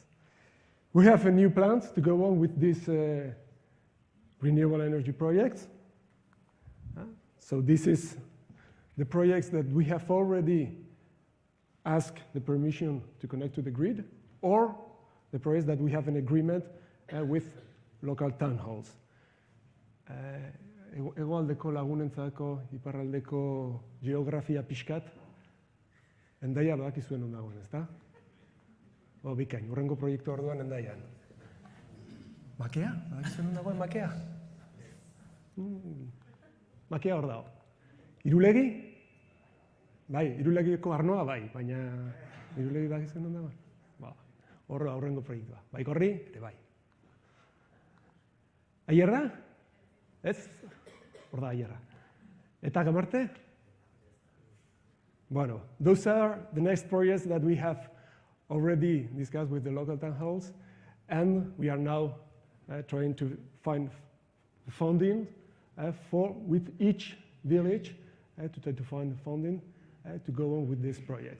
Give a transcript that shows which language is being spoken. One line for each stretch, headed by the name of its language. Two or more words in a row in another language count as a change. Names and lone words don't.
English: We have a new plant to go on with this renewable energy projects. So this is the projects that we have already asked the permission to connect to the grid, or the projects that we have an agreement with local town halls.
Basque: Hegoaldeko lagunentzako Iparraldeko geografia pixkat, Hendaia badakizuen ondagoen, ezta? Bikain, hurrengo proiektu orduan Hendaian. Makea? Badakizuen ondagoen Makea? Makea hor dago. Irulegi? Bai, Irulegiko Arnoa bai, baina Irulegi badakizuen ondagoen? Hor da hurrengo proiektua. Baikorri, ere bai. Aierra? Ez? Hor da Aierra. Eta Gamarte? Bueno,
English: those are the next projects that we have already discussed with the local town halls, and we are now trying to find funding with each village to try to find funding to go on with these projects.